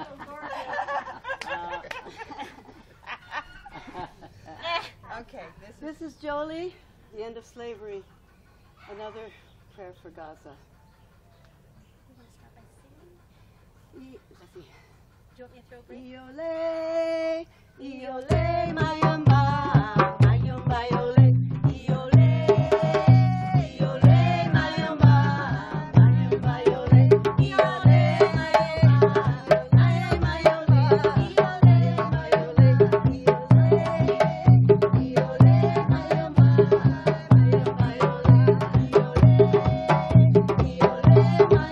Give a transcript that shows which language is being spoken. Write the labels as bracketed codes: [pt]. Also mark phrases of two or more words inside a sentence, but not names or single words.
[en] Okay, This is Jolie, the end of slavery. Another prayer for Gaza. Do you want me to throw a break? Iole, iole, mayamba, mayamba, iole, iole, iole, mayamba, mayamba, iole, iole, mayamba, mayamba, iole, iole, mayole, iole, iole, mayamba, mayamba, iole, iole, iole,